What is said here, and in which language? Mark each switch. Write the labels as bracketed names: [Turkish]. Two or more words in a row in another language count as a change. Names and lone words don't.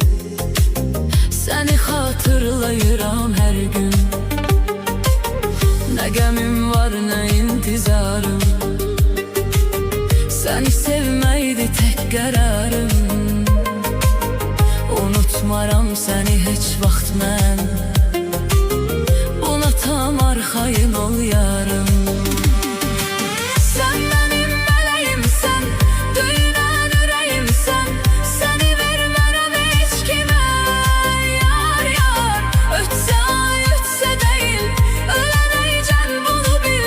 [Azerbaijani] Seni hatırlayıram her gün. Ne qəmim var, ne intizarım. Seni sevmeydi tek qərarım. Unutmaram seni heç vaxt mən. Buna tam arxayın ol yarım. [Turkish] Sen benim meleğimsen, [Azerbaijani] döyünən ürəyimsən. Seni vermərəm heç kimə. Yar yar, ötsə ay ötsə deyil, ölənəcən bunu bil.